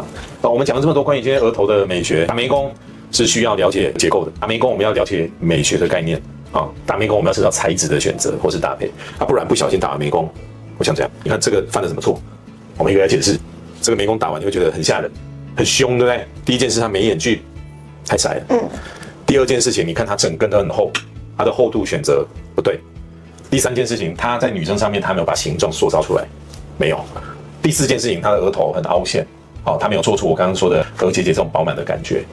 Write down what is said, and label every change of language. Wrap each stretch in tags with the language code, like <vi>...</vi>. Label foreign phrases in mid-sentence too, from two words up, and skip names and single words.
<zh>好，我們講了這麼多關於今天額頭的美學，打眉弓是需要了解結構的，打眉弓我們要了解美學的概念。好，打眉弓我們要知道材質的選擇或是搭配，不然不小心打完眉弓，我想這樣，你看這個犯了什麼錯？我們一個來解釋，這個眉弓打完你會覺得很嚇人。很凶，對不對？第一件事，它眉眼距太窄了。第二件事情，你看它整根都很厚，它的厚度選擇不對。第三件事情，它在女生上面，它沒有把形狀塑造出来，沒有。第四件事情，它的額頭很凹陷，它沒有做出我剛剛說的額結節這種飽滿的感覺。</zh>